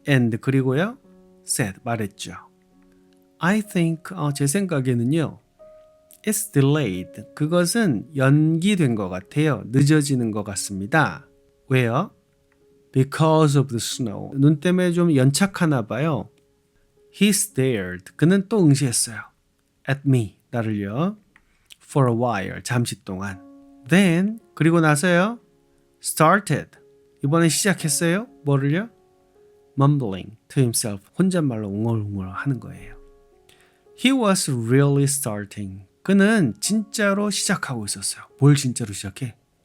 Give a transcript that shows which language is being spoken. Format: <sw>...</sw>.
<ko>And, 그리고요 said, 말했죠.</ko> <en>I think,</en> <ko>제 생각에는요</ko> <en>It's delayed,</en> <ko>그것은 연기된 것 같아요. 늦어지는 것 같습니다. 왜요?</ko> <en>Because of the snow,</en> <ko>눈 때문에 좀 연착하나 봐요.</ko> <en>He stared,</en> <ko>그는 또 응시했어요.</ko> <en>At me,</en> <ko>나를요.</ko> <en>For a while,</en> <ko>잠시 동안. Then, 그리고 나서요. Started, 이번엔 시작했어요. 뭐를요?</ko> <en>Mumbling to himself,</en> <ko>혼잣말로 웅얼웅얼 하는 거예요.</ko> <en>He was really starting,</en> <ko>그는 진짜로 시작하고 있었어요. 뭘 진짜로 시작해?</ko>